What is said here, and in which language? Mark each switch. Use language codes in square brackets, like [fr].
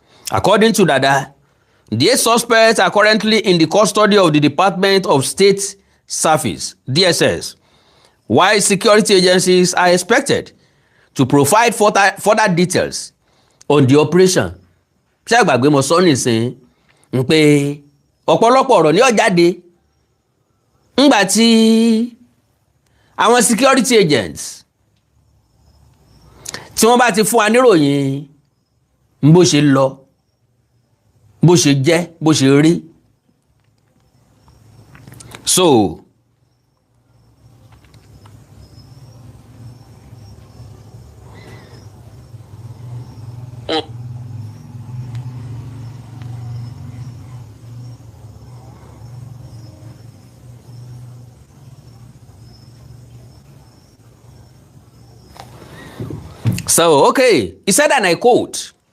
[en] According to Dada, the 8 suspects are currently in the custody of the Department of State Service, DSS, while security agencies are expected to provide further details on the operation. [yo] Ṣé àgbàgbé mo sọ nísìn ń pé ọ̀pọ̀lọpọ̀ ọ̀rọ̀ ní ó jáde ńgbà tí àwọn security agents tí wọ́n bá ti fún wa níròyìn bó ṣe lọ bó ṣe jẹ́ bó ṣe rí. [en] So okay, he said, and I quote,